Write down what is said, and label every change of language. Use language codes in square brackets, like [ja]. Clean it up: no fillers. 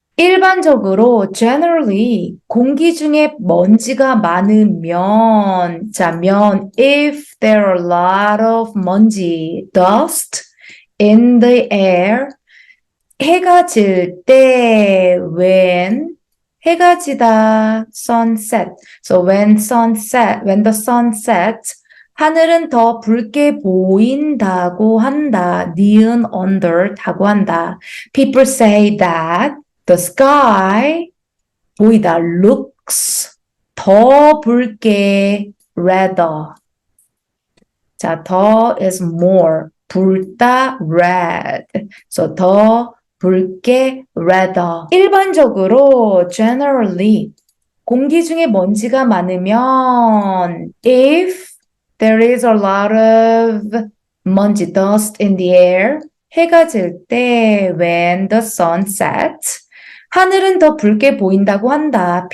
[ko] 일반적으로 generally 공기 중에 먼지가 많으면 [en] if there are a lot of [ko] 먼지, dust in the air, 해가 질 때 when 해가 지다 sunset. [en] So when the sun sets, [ko] 하늘은 더 붉게 보인다고 한다. 니은 under 다고 한다. [en] People say that the sky 보이다 looks 더 붉게 redder. 자, 더 is more. 붉다 red. [ko] So 더 붉게 redder. 일반적으로 generally 공기 중에 먼지가 많으면 [en] if there is a lot of [ko] 먼지 dust in the air, 해가 질 때 [en] when the sun sets, [ko] 하늘은 더 붉게 보인다고 한다.